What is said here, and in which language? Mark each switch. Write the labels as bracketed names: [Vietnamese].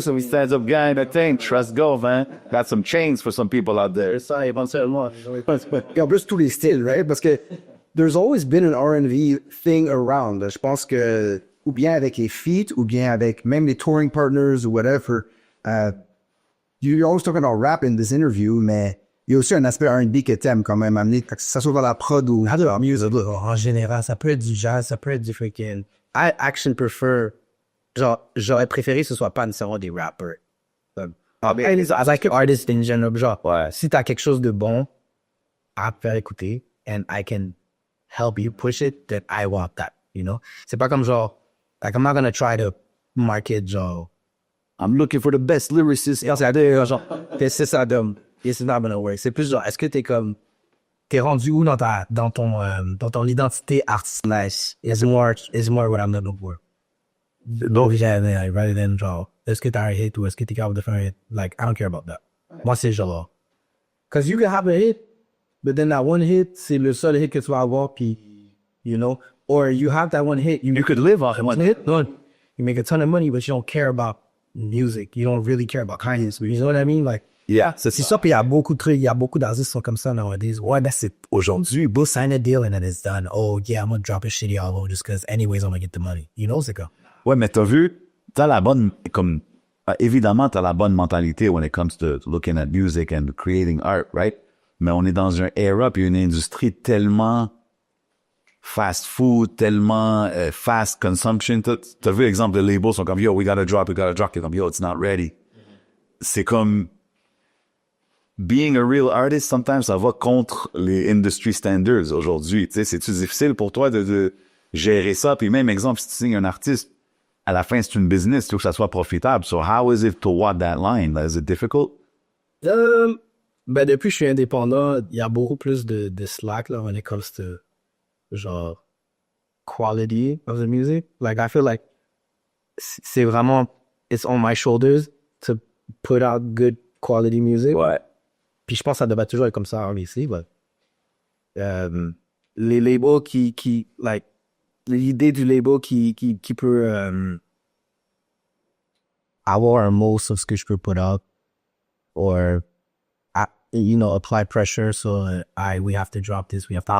[English] Stand-up guy, the thing, trust go, man. Got some chains for some people out there. [French] Ça, éventuellement. Et en plus, tous les styles, right? Parce que [English] there's always been an R&B thing around. [French] Je pense que, ou bien avec les feats, ou bien avec même les touring partners ou whatever. [English] You're always talking about rap in this interview, [French] mais il y a aussi un aspect R&B que t'aimes quand même amener, que ça soit dans la prod ou dans music. En général, ça peut être du jazz, ça peut être du freaking... [English] I actually prefer... [French] Genre, j'aurais préféré que ce soit pas nécessairement des rappers. [English] As like an artist in general, genre, [French] si t'as quelque chose de bon à faire écouter, [English] and I can help you push it, then I want that, you know? [French] C'est pas comme genre, [English] like, I'm not gonna try to market, genre, I'm looking for the best lyricist. [French] Et genre, c'est ça, [English] it's not gonna work. [French] C'est plus genre, est-ce que t'es rendu où dans ton identité artistique? [English] Is more what I'm looking for. [French] Donc, [English] rather than [French] genre, est-ce que t'as un hit ou est-ce que t'es capable de faire un hit? [English] Like, I don't care about that. [French] Moi, c'est genre, [English] cause you can have a hit, but then that one hit, [French] c'est le seul hit que tu vas avoir, [English] puis, you know, or you have that one hit, you could live off one hit, no, you make a ton of money, but you don't care about music. You don't really care about kindness. You know what I mean? Like, yeah, [French] c'est ça, puis il y a beaucoup de trucs, il y a beaucoup d'artistes qui sont comme ça nowadays. Ouais, ben c'est aujourd'hui, [English] we'll sign a deal and then it's done. Oh, yeah, I'm gonna drop a shitty album just cause anyways I'm gonna get the money. You know, [French] c'est quoi? Ouais, mais t'as vu, t'as la bonne, comme, évidemment, t'as la bonne mentalité [English] when it comes to looking at music and creating art, [French] right? Mais on est dans un era puis une industrie tellement [English] fast food, [French] tellement [English] fast consumption. [French] T'as vu l'exemple, les labels sont comme, yo, [English] we gotta drop, [French] comme, yo, [English] it's not ready. [French] C'est comme, [English] being a real artist, sometimes, [French] ça va contre les industry standards aujourd'hui. Tu sais, c'est-tu difficile pour toi de gérer ça? Puis même exemple, si tu signes un artiste, à la fin, c'est une business, tu veux que ça soit profitable. [English] So how is it to walk that line? Is it difficult? [French] Ben, depuis que je suis indépendant, il y a beaucoup plus de slack, là, [English] when it comes to, [French] genre, [English] quality of the music. Like, I feel like [French] c'est vraiment, [English] it's on my shoulders to put out good quality music. [French] Ouais. Puis je pense que ça devrait toujours être comme ça, obviously, but les labels qui like, l'idée du label qui peut avoir un mot sur ce que je peux put up, [English] or you know, apply pressure, so we have to [French] drop this, we have to...